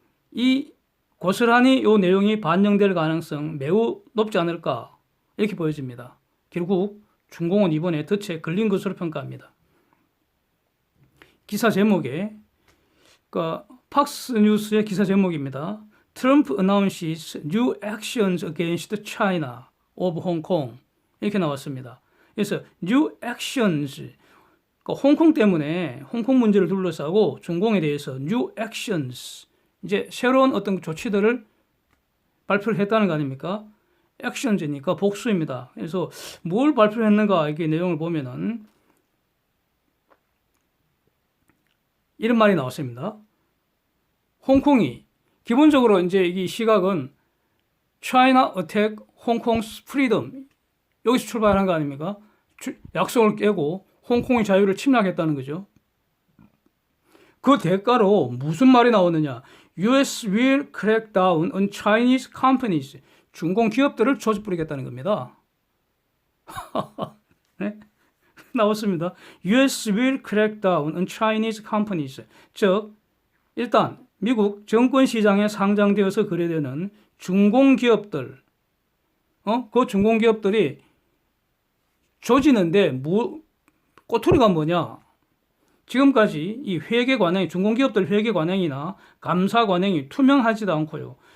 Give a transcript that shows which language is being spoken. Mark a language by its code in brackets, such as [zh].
[ko] 이 고스란히 이 내용이 반영될 가능성 매우 높지 않을까 이렇게 보여집니다. 결국 준공은 이번에 덫에 걸린 것으로 평가합니다. 기사 제목에 팍스 뉴스의 기사 제목입니다. [en] Trump announces new actions against China of Hong Kong [ko] 이렇게 나왔습니다. 그래서 [en] new actions [ko] 홍콩 때문에 홍콩 문제를 둘러싸고 중공에 대해서 new actions 이제 새로운 어떤 조치들을 발표를 했다는 거 아닙니까? actions니까 복수입니다. 그래서 뭘 발표했는가 이게 내용을 보면은 이런 말이 나왔습니다. 홍콩이 기본적으로 이제 이 시각은 [en] China attack Hong Kong's freedom [ko] 여기서 출발한 거 아닙니까? 약속을 깨고 홍콩의 자유를 침략했다는 거죠. 그 대가로 무슨 말이 나오느냐? [en] US will crack down on Chinese companies. [ko] 중공 기업들을 조져 뿌리겠다는 겁니다. 네? 나왔습니다. [en] US will crack down on Chinese companies. [ko] 즉, 일단 미국 정권 시장에 상장되어서 거래되는 중공 기업들, 그 중공 기업들이 조지는데 꼬투리가 뭐냐? 지금까지 이 회계 관행, 중공기업들 회계 관행이나 감사 관행이 투명하지도 않고요.